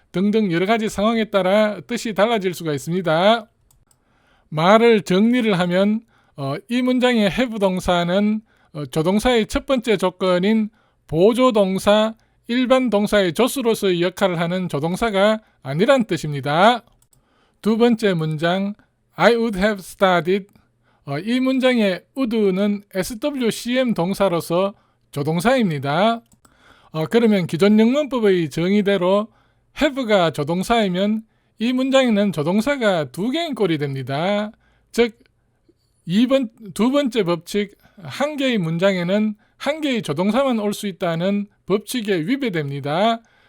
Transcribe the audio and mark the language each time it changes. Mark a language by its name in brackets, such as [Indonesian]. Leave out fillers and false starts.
[Korean] 등등 여러 가지 상황에 따라 뜻이 달라질 수가 있습니다. 말을 정리를 하면 이 문장의 have 동사는 조동사의 첫 번째 조건인 보조동사, 일반 동사의 조수로서의 역할을 하는 조동사가 아니란 뜻입니다. 두 번째 문장 [English] I would have studied. [Korean] 이 문장의 would는 SWCM 동사로서 조동사입니다. 그러면 기존 영문법의 정의대로 have가 조동사이면 이 문장에는 조동사가 2개인 꼴이 됩니다. 즉 두 번째 법칙, 한 개의 문장에는 한 개의 조동사만 올 수 있다는 법칙에 위배됩니다.